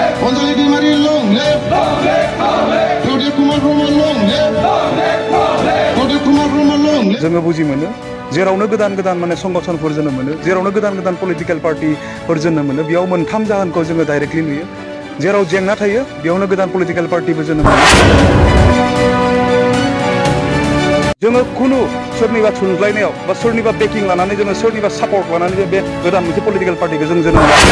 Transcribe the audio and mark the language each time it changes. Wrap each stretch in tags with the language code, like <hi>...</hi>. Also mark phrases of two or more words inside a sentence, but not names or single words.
<en>Anjali Dimari long live. Pradeep Kumar Verma long live. Pradeep Kumar Verma long live.</en> <brx>जोङो बुजि मोनो जेरावनो गोदान गोदान माने संगठनफोर जोनोम मोनो जेरावनो गोदान गोदान</brx> <en>political party</en> <brx>जोनोम मोनो बेयाव मोनथाम जाहोनखौ जोङो डाइरेक्टलि नुयो जेराव जेंना थायो बेयावनो गोदान</brx> <en>political party</en> <brx>जोनोम मोनो जोङो खुनु सोरनिबा थुनज्लायनायाव बा सोरनिबा बेकिं लानानै जोङो सोरनिबा सापर्ट लानानै बे गोदान मोनसे</brx> <en>political party</en> <brx>जों जोनोम</brx>